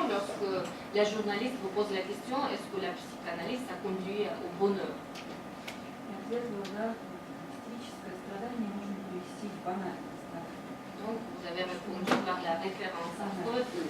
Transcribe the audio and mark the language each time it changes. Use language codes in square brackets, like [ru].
[fr] Lorsque la journaliste vous pose la question, est-ce que la psychanalyse a conduit au bonheur? [ru] И ответ был, да, мистическое страдание можно привести в банальность. Да. [fr] Donc, vous avez répondu par la référence à Freud.